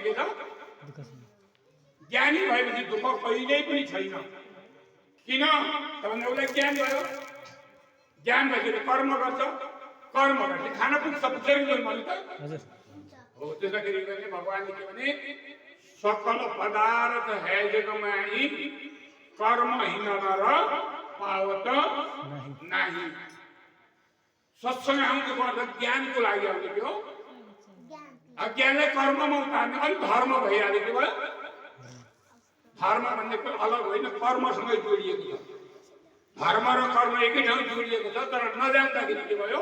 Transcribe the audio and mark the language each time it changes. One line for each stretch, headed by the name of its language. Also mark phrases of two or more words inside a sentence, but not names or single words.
Nepali: के छ? ज्ञानी भएपछि दुःख कहिल्यै पनि छैन। किन त भन्दा उसलाई ज्ञान भयो। ज्ञान भएपछि कर्म गर्छ, कर्म गर्छ खाना पनि सबै भन्नु त। हो, त्यसैले गर्ने भगवानले के भने
Awadhi: सकल पदार्थ है जगमाई कर्महीन नर पावत नाही।
Nepali: सत्संग आउनुको अर्थ ज्ञानको लागि आउने के हो? अज्ञानलाई कर्ममा उतार्ने। अलिक धर्म भइहाल्यो। के भयो? धर्म भन्ने कोही अलग होइन, कर्मसँगै जोडिएको छ। धर्म र कर्म एकै ठाउँ जोडिएको छ, तर नजान्दाखेरि के भयो?